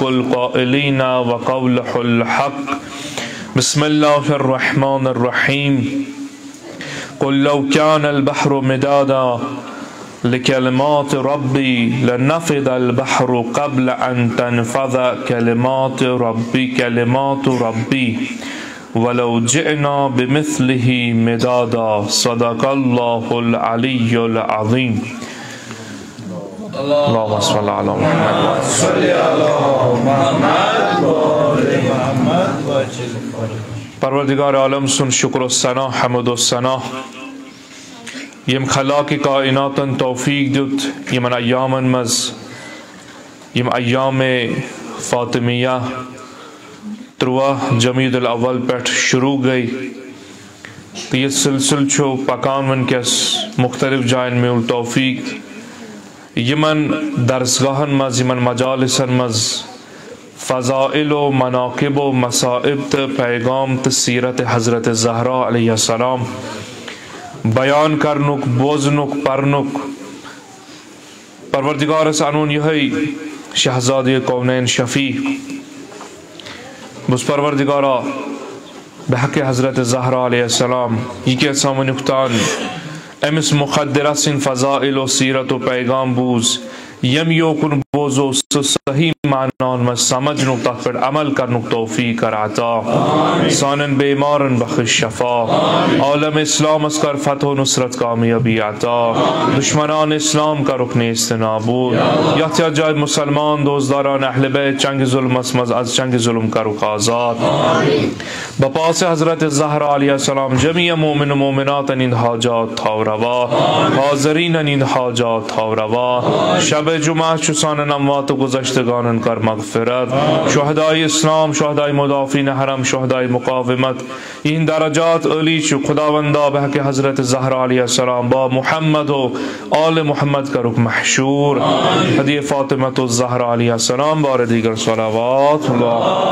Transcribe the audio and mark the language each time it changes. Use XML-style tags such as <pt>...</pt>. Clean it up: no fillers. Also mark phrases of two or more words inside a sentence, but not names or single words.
<ar>القائلين وقوله الحق بسم الله الرحمن الرحيم قل لو كان البحر مدادا لكلمات ربي لنفد البحر قبل أن تنفذ كلمات ربي ولو جئنا بمثله مدادا صدق الله العلي العظيم. اللهم صل على محمد.</ar> <ks>پروردگار عالم سن شکر و ثنا حمد و ثنا یم خلاق کائنات توفیق دیت یمن ایامن مز یم ایام فاطمیہ تروا جمید الاول پیٹھ شروع گئی تو یہ سلسل چھو پکان من کس مختلف جائن میں التوفیق یمن درسگاہن مز یمن مجالسن مز فضائل و مناقب و مصائب تا پیغام تا سیرت حضرت زہرا</ks> <ar>علیہ السلام</ar> <ks>بیان کرنک بوزنک پرنک پروردگار سانون یہی شہزادی کونین شفیع بس پروردگارا بحق حضرت زہرا</ks> <ar>علیہ السلام</ar> <ks>یہ کہ سامنکتان امس مخدرہ سن فضائل و سیرت و پیغام بوز یم یوکن بوزو صحیح معنان میں سمجھ نکتہ پر عمل کرنک توفیق کر عطا سانن بیمارن بخش شفا عالم اسلام اس کر فتح و نصرت کامیابی عطا دشمنان اسلام کا رکن استنابود یا جائد مسلمان دوزداران اہل بیت چنگ ظلم اسمز از چنگ ظلم کا رک آزاد بپاس حضرت زہرا</ks> <ar>علیہ السلام</ar> <ks>جمیع مومن و مومنات نیند حاجات تھاو روا حاضرین نیند حاجات تھاو روا شب جمعہ چسان اموات و گزشتگان کر مغفرت شہدائی اسلام شہدائی مدافعین حرم شہدائی مقاومت ان درجات علی چو خداوندہ بحق حضرت زہرا</ks> <ar>علیہ السلام</ar> <ks>با محمد و آل محمد کا رک محشور حدیع</ks> <ar>فاطمۃ الزہرا علیہ السلام</ar> <ks>بار دیگر صلوات اللہ</ks>